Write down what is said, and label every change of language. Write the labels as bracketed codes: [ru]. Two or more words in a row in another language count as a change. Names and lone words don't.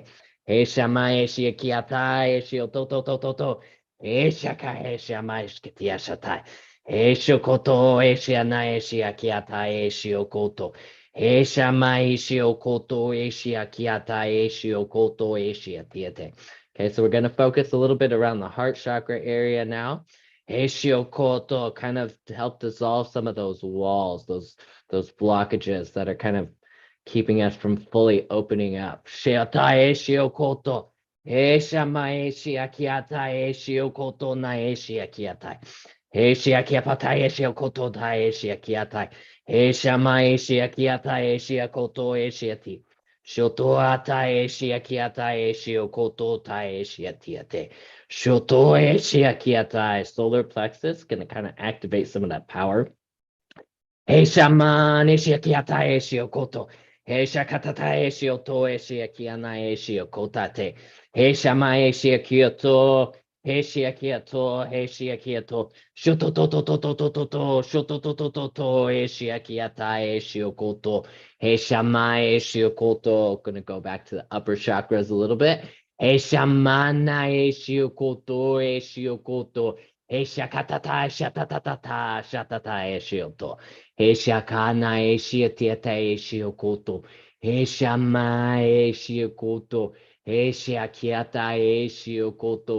[en] Eshama eshia kiata, eshio toto toto. Eshaka eshama eshkitia shatai. Eshio koto, eshia na eshia kiata, eshio koto. Eshama eshio koto, eshia kiata, eshio koto, eshia tiete. Okay, so we're going to focus a little bit around the heart chakra area now. Eishio Koto, kind of to help dissolve some of those walls, those blockages that are kind of keeping us from fully opening up. Shiata Eishio Koto. Eishama Eishiakiata Eishio Koto na Eishiakiatai. Eishiakiapata Eishio Koto da Eishiakiatai. Eishama Eishiakiata Eishia Koto Eishiati. Shotoata Eishiakiata Eishio Koto ta Eishiatiate. Shoto Eshiakiatai, solar plexus, going to kind of activate some of that power. Shaman Eshiakiatai Eshiokoto. Shakatata Eshioto Eshiakiana Eshiokotate. Shama Eshiakioto. Eshiakiato. Shotototototototo. Shotototototo. Eshiakiatai Eshiokoto. Shama Eshiokoto. Going to go back to the upper chakras a little bit. Shamana Eshiokoto. Shakatata Shatata Eshioto. Shakana Eshiatiata Eshiokoto. Shama Eshiokoto. Shakiata Eshiokoto.